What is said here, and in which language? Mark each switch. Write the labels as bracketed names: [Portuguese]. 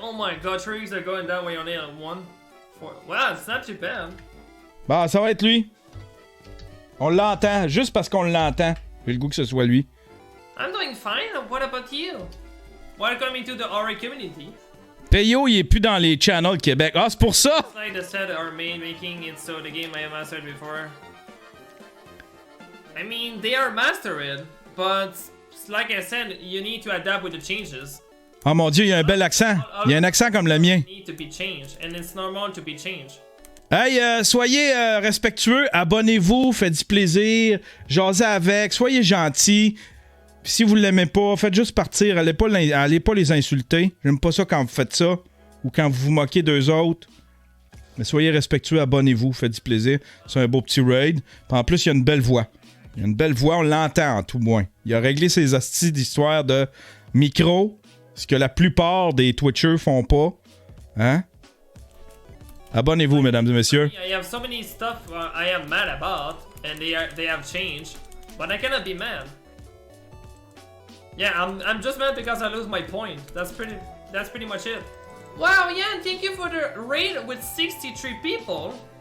[English] Oh my god, trees are going down when you're only at 1. Wow, it's not too bad. [French] Bah, ça va être lui. On l'entend, juste parce qu'on l'entend. J'ai le goût que ce soit lui. [English] I'm doing fine. What about you? Welcome to the RA community. [French] Payot, il est plus dans les channels Québec. Ah, c'est pour ça! [English] Like the set are making it so the game I have mastered before. I mean, they are mastered, but like I said, you need to adapt with the changes. [French] Oh mon Dieu, il y a un bel accent. Il y a un accent comme le mien. [English] Need to be changed, and it's normal to be changed. [French] Hey, soyez respectueux, abonnez-vous, faites du plaisir, jasez avec, soyez gentils. Puis si vous l'aimez pas, faites juste partir, allez pas les insulter. J'aime pas ça quand vous faites ça ou quand vous vous moquez d'eux autres. Mais soyez respectueux, abonnez-vous, faites du plaisir. C'est un beau petit raid. Puis en plus, il y a une belle voix. Il y a une belle voix, on l'entend en tout moins. Il a réglé ses hosties d'histoire de micro, ce que la plupart des Twitchers font pas. Hein? Abonnez-vous, mesdames et messieurs. [English] I have so many stuff I am mad about, and they have changed, but I cannot be mad. Yeah, I'm just mad because I lose my point. That's pretty much it. Wow, Yann, thank you for the raid with 63 people.